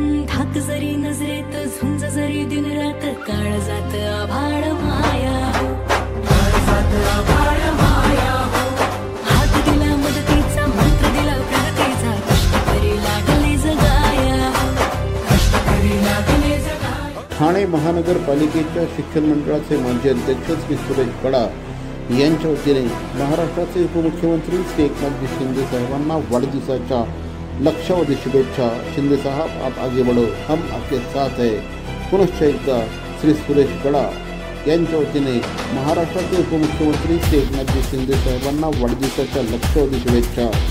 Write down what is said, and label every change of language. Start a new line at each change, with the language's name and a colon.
Marathi: धाक जरी नजरेत झुंज जरी दिन रात, काळ जात आभाळ माया हो, हात दिला मदतीचा, मंत्र दिला प्रगतीचा, कष्ट करी लागले जगाया, कष्ट करी लागले जगाया. ठाणे महानगरपालिकेच्या शिक्षण मंडळाचे माजी अध्यक्ष श्री सुरेश गडा यांच्या वतीने महाराष्ट्राचे उपमुख्यमंत्री श्री एकनाथजी शिंदे साहेबांना वाढदिवसाच्या लक्षावधी शुभेच्छा.
Hindi: शिंदे साहब, आप आगे बढ़ो, हम आपके साथ है.
Marathi: पुनश्च एकदा श्री सुरेश गडा यांच्या वतीने महाराष्ट्राचे उपमुख्यमंत्री श्री एकनाथजी शिंदे साहेबांना वाढदिवसाच्या लक्षावधी शुभेच्छा.